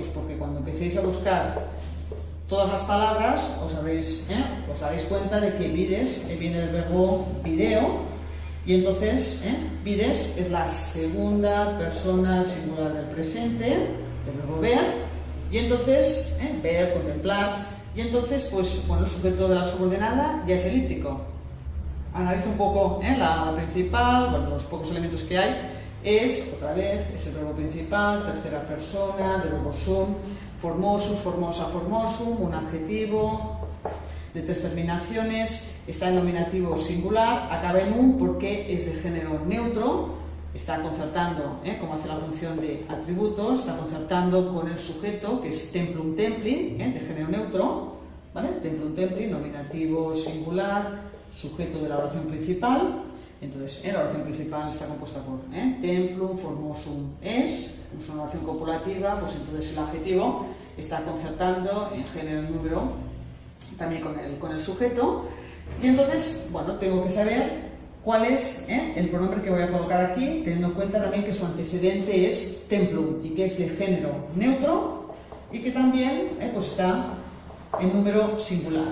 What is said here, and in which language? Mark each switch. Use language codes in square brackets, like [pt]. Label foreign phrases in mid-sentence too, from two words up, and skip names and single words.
[es] Pues porque cuando empecéis a buscar todas las palabras os daréis cuenta de que vides viene del verbo video, y entonces vides es la segunda persona singular del presente, del verbo ver, y entonces ver, contemplar, y entonces pues bueno, el sujeto de la subordinada ya es elíptico. Analizo un poco la principal, bueno, los pocos elementos que hay, otra vez, es el verbo principal, tercera persona, del verbo sum, [la] formosus, formosa, formosum, [es] un adjetivo de 3 terminaciones, está en nominativo singular, acaba en un porque es de género neutro, está concertando, como hace la función de atributo, está concertando con el sujeto, que es [la] templum templi, [es] de género neutro, ¿vale? [la] Templum templi, [es] nominativo singular, sujeto de la oración principal. Entonces, la oración principal está compuesta por [la] templum, formosum, [es] es una oración copulativa, pues entonces el adjetivo está concertando en género y número también con el sujeto, y entonces, bueno, tengo que saber cuál es el pronombre que voy a colocar aquí, teniendo en cuenta también que su antecedente es templum y que es de género neutro y que también pues está en número singular.